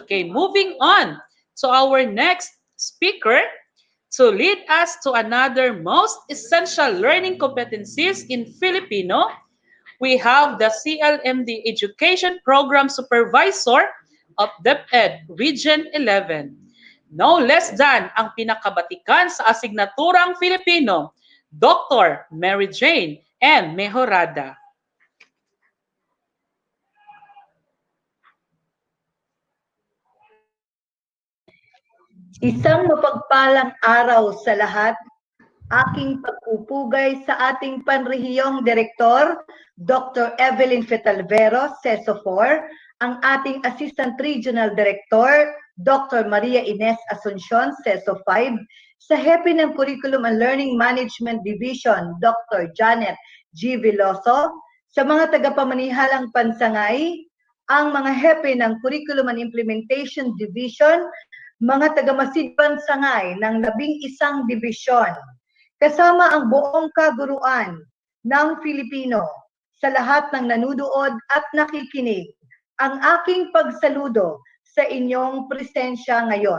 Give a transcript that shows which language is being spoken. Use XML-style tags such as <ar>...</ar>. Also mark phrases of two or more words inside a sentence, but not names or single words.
<en>Okay, moving on to our next speaker to lead us to another most essential learning competencies in Filipino. We have the CLMD Education Program Supervisor of DepEd Region 11. No less than</en> <tl>ang pinakabatikan sa asignaturang Filipino, Dr. Mary Jane M. Mejorada. Isang mapagpalang araw sa lahat. Aking pagpupugay sa ating panrehiyong direktor, Dr. Evelyn Fetalvero, CESO4, ang ating</tl> <en>Assistant Regional Director,</en> <tl>Dr. Maria Ines Asuncion, CESO5, sa Hepe ng</tl> <en>Curriculum and Learning Management Division,</en> <tl>Dr. Janet G. Veloso, sa mga tagapamanihalang pansangay, ang mga Hepe ng</tl> <en>Curriculum and Implementation Division,</en> <tl>mga tagamasidpan sangay ng 11 dibisyon, kasama ang buong kaguruan ng Filipino, sa lahat ng nanunood at nakikinig, ang aking pagsaludo sa inyong presensya ngayon.</tl>